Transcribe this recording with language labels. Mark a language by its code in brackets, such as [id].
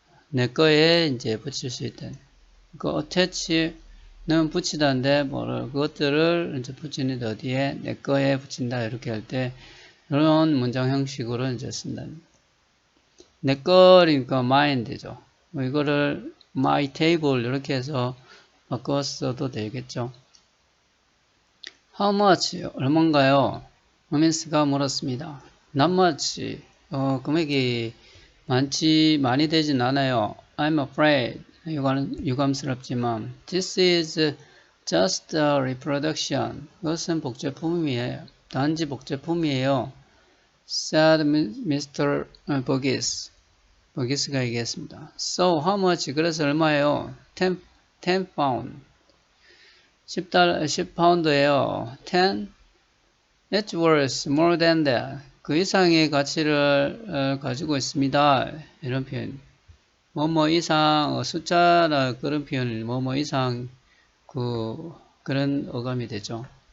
[ko] 내 거에 이제 붙일 수 있다는. 그 attach는 붙이다인데 그것들을 이제 붙이는 어디에 내 거에 붙인다 이렇게 할 때 이런 문장 형식으로 이제 쓴다. 내 거니까 mine 되죠. 이거를 my table 이렇게 해서 바꿔서도 되겠죠. [en] How much [ko] 얼마인가요? 로맨스가 물었습니다. [en] Not much. [ko] 금액이 많이 되진 않아요. [en] I'm afraid. [ko] 유감스럽지만 [en] This is just a reproduction. [ko] 그것은 복제품이에요. 단지 복제품이에요. [en] said Mr. Burgess. [ko] 버기스가 얘기했습니다. [en] So how much? [ko] 그래서 얼마예요? [en] 10 pound. [ko] 10파운드예요. 10? [en] It's worth more than that. [ko] 그 이상의 가치를 가지고 있습니다. 이런 표현. 뭐뭐 이상 숫자나 그런 표현을 뭐뭐 이상 그런 어감이 되죠.